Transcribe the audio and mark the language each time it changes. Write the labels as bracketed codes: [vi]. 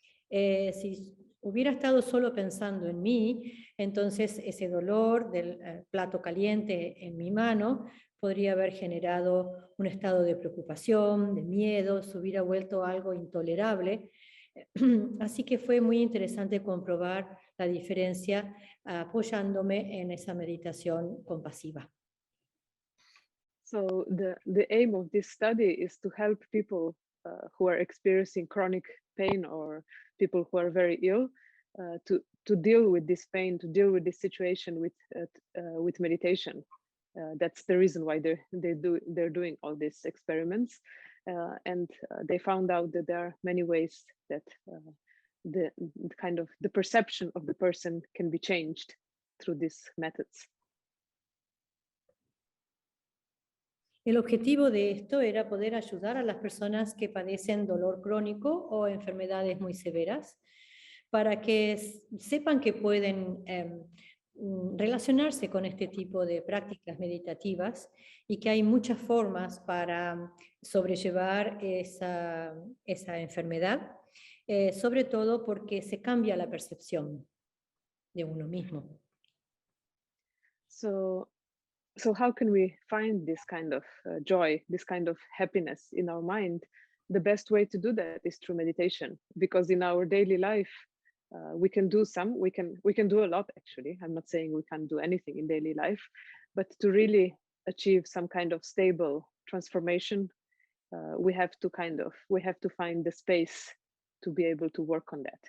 [es] Si hubiera estado solo pensando en mí, entonces ese dolor del plato caliente en mi mano podría haber generado un estado de preocupación, de miedo, se hubiera vuelto algo intolerable. Así que fue muy interesante comprobar la diferencia apoyándome en esa meditación compasiva. [en] So the aim of this study is to help people who are experiencing chronic pain or people who are very ill to deal with this pain, to deal with this situation with meditation. That's the reason why they're doing all these experiments, and they found out that there are many ways that the perception of the person can be changed through these methods. [es] El objetivo de esto era poder ayudar a las personas que padecen dolor crónico o enfermedades muy severas para que sepan que pueden relacionarse con este tipo de prácticas meditativas y que hay muchas formas para sobrellevar esa enfermedad, sobre todo porque se cambia la percepción de uno mismo. [en] So how can we find this kind of joy, this kind of happiness in our mind? The best way to do that is through meditation, because in our daily life, we can do some, we can do a lot actually. I'm not saying we can't do anything in daily life, but to really achieve some kind of stable transformation, we have to find the space to be able to work on that.